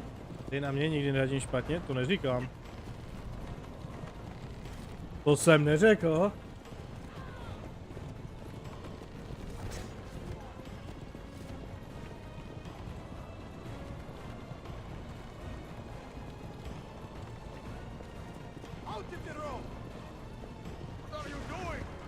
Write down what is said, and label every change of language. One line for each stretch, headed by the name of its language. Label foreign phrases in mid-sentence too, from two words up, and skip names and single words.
Czech: Ty na mě nikdy neradí špatně, to neříkám. To jsem neřekl.
English: Out of the road! What are you doing?